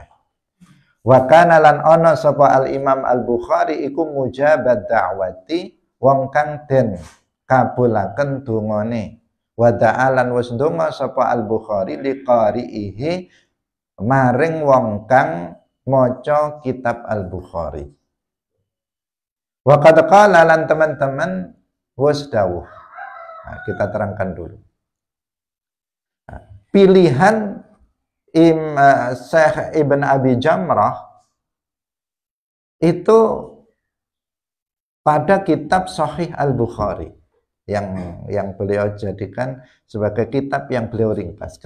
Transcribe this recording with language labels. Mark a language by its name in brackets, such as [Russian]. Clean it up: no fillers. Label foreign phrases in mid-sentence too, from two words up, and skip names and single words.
[Arabic] وكان [Javanese] lan ana sapa al-Imam al-Bukhari iku [Arabic] مجاب الدعوة, [Javanese] wong kang den kabulaken dungane. Wa da'alan wis ndonga sapa al-Bukhari liqari'ihi maring wong kang maca kitab al-Bukhari. [Arabic] وقد قال [Javanese] lan teman-teman wis dawuh. [Indonesian] Nah, kita terangkan dulu. Nah, pilihan Syekh Ibn Abi Jamrah itu pada kitab Sahih Al-Bukhari. yang beliau jadikan sebagai kitab yang beliau ringkas.